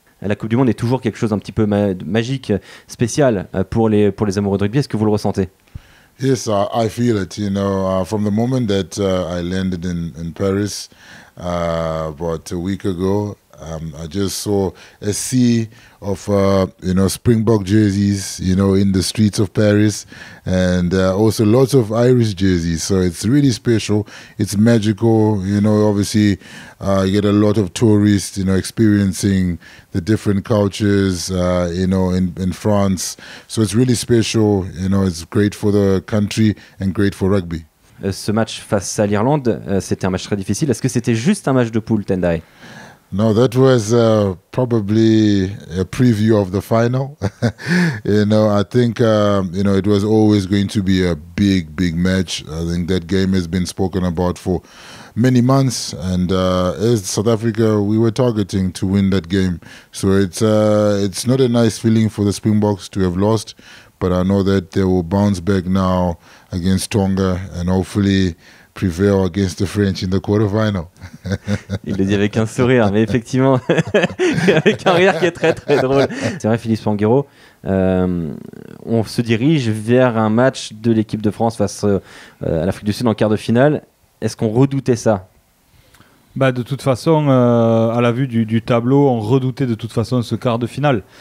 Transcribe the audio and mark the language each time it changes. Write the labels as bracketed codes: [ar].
[fr] La Coupe du Monde est toujours quelque chose un petit peu magique, spécial pour les amoureux de rugby. Est-ce que vous le ressentez? [en] Yes, I feel it. You know, from the moment that I landed in Paris about a week ago, I just saw a sea of Springbok jerseys, in the streets of Paris, and also lots of Irish jerseys. So it's really special. It's magical. Obviously, you get a lot of tourists, experiencing the different cultures, in France. So it's really special. It's great for the country and great for rugby. Ce match face à l'Irlande, c'était un match très difficile. Est-ce que c'était juste un match de poule, Tendai? No, that was probably a preview of the final. I think, it was always going to be a big match. I think that game has been spoken about for many months. And as South Africa, we were targeting to win that game. So it's not a nice feeling for the Springboks to have lost. But I know that they will bounce back now against Tonga and hopefully prevail against the French in the quarterfinal. [fr] Il le dit avec un sourire, mais effectivement, avec un rire qui est très très drôle. C'est vrai, Philippe Spanghero, on se dirige vers un match de l'équipe de France face à l'Afrique du Sud en quart de finale. Est-ce qu'on redoutait ça? De toute façon, à la vue du tableau, on redoutait de toute façon ce quart de finale.